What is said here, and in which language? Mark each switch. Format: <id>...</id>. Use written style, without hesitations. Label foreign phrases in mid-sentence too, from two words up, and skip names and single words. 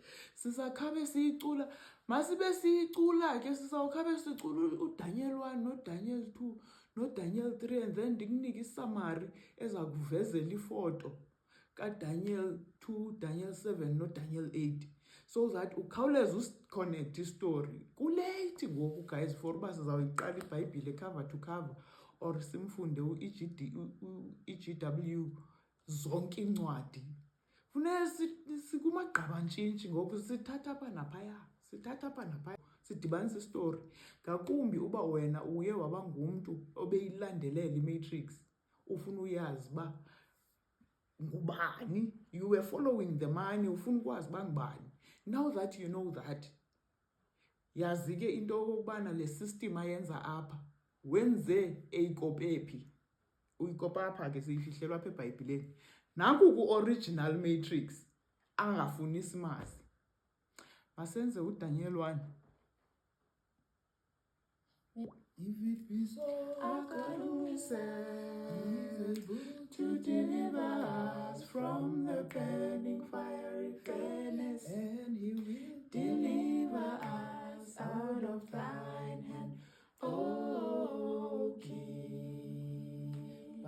<xh>Sizakhabe siyicula, masibe siyicula ke sizawukhabe sicula uDanyeli 1 noDanyeli 2 noDanyeli 3</xh> <en>and then</en> <xh>ndikunike isamari eza kuvezela ifoto kaDanyeli 2, Daniel 7 noDanyeli 8</xh> <en>so that</en> <xh>ukhawuleze usiconnect istory. Kulate ngoku guys for uba sizawuyiqala iBhayibhile</xh> <en>cover to cover</en> <xh>or simfunde i-G_W zonke iincwadi. Funeka sikumagqabantshintshi ngoku sithatha apha naphaya, sidibanisa istory. Ngakumbi uba wena uye waba ngumntu obeyilandelela iMatrix, ufuna uyazi uba ngubani,</xh> <en>you were following the money,</en> <xh>ufuna ukwazi uba ngubani.</xh> <en>Now that you know that,</en> <xh>yazi ke into yokokubana le system ayenza apha wenze eyikope phi. Uyikopa apha ke siyifihlelwa apha eBhayibhileni. Nanku ku-original Matrix angafuni simazi. Masenze uDanyeli 1.</xh> <en>If it be so, our God who is able to deliver us from the burning fiery furnace, and He will deliver us out of thine hand, O King.</en>